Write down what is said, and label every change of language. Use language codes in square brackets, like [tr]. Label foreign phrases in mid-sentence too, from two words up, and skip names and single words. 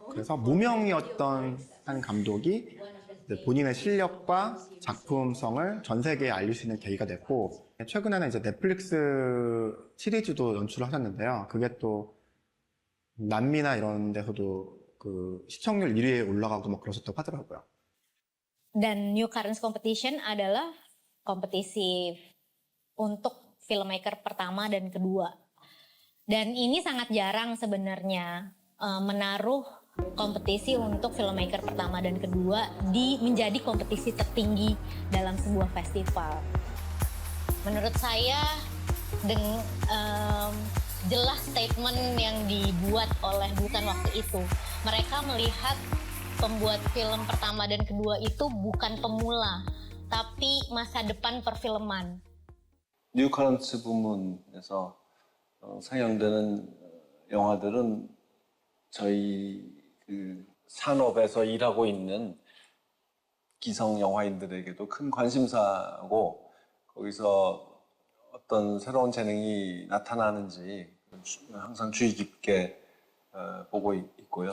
[ko] 그래서 무명이었던 한 감독이 이제 본인의 실력과 작품성을 전 세계에 알릴 수 있는 계기가 됐고, 최근에는 이제 넷플릭스 시리즈도 연출을 하셨는데요. 그게 또 남미나 이런 데서도 그 시청률 1위에 올라가고 막 그러셨다고 하더라고요. [id] Dan New Currents Competition adalah kompetisi untuk filmmaker pertama dan kedua. Dan ini sangat jarang sebenarnya menaruh kompetisi untuk filmmaker pertama dan kedua menjadi kompetisi tertinggi dalam sebuah festival. Menurut saya jelas statement yang dibuat oleh Busan waktu itu. Mereka melihat pembuat film pertama dan kedua itu bukan pemula, tapi masa depan perfilman. [ko] 뉴커런츠 부문에서 상영되는 영화들은 저희 그 산업에서 일하고 있는 기성 영화인들에게도 큰 관심사고, 거기서 어떤 새로운 재능이 나타나는지 항상 주의 깊게 보고 있고요.